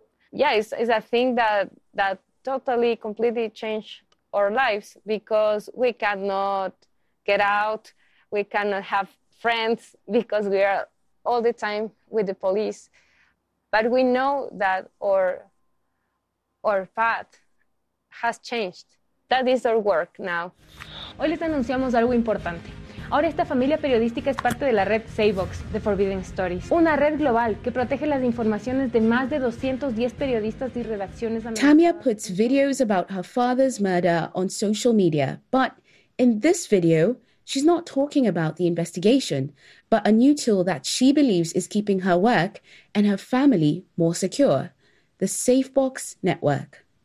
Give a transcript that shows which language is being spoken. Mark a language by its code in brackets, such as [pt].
[en] Yeah, it's a thing that totally, completely changed our lives because we cannot get out. We cannot have friends because we are all the time with the police. But we know that our path has changed That is our work now. [es] Hoy les anunciamos algo importante. Ahora esta familia periodística es parte de la red Saybox de Forbidden Stories, una red global que protege las informaciones de más de 210 periodistas y redacciones americanas. [en] Tamia puts videos about her father's murder on social media, but in this video, she's not talking about the investigation, but a new tool that she believes is keeping her work and her family more secure, the Safebox Network.